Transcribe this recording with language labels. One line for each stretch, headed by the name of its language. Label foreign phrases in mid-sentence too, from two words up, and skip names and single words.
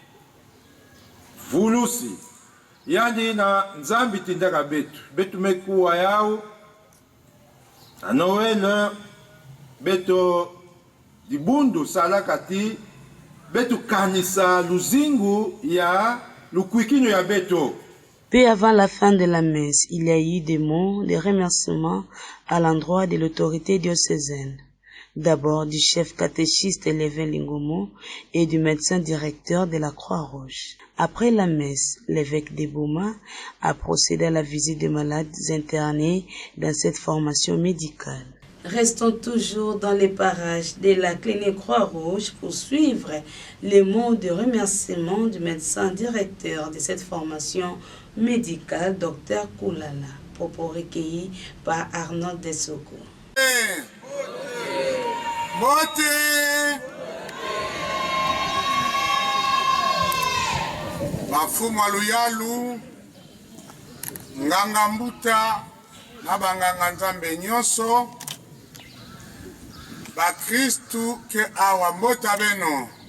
Kituba (Democratic Republic of Congo): vulusi yandi na nzambi tindaka betu mekuwa yao na Noel beto dibundu salaka ti betu kanisa luzingu ya lukwikino ya beto.
French: Peu avant la fin de la messe, il y a eu des mots de remerciement à l'endroit de l'autorité diocésaine. D'abord du chef catéchiste Lévin Lingomo et du médecin directeur de la Croix-Rouge. Après la messe, l'évêque de Boma a procédé à la visite des malades internés dans cette formation médicale. Restons toujours dans les parages de la clinique Croix-Rouge pour suivre les mots de remerciement du médecin directeur de cette formation médicale, Dr Koulala, propos recueillis par Arnaud Dessoko.
Kituba (Democratic Republic of Congo): Mafumu aluyalu nganga mbuta na banganga nzambe nyonso bakristu ke awa mbota beno